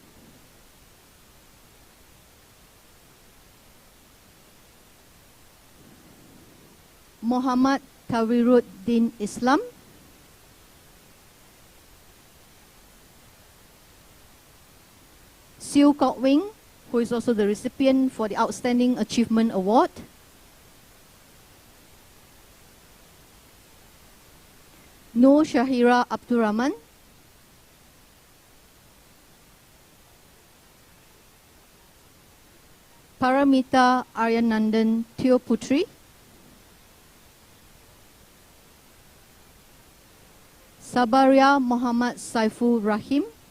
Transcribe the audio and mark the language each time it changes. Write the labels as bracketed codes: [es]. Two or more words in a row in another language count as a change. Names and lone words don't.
[en] Muhammad Tawiruddin Islam, Siu Kok Wing, who is also the recipient for the Outstanding Achievement Award, Nur Shahira Abdurrahman, Paramita Aryanandan Teo Putri, Sabaria Muhammad Saiful Rahim,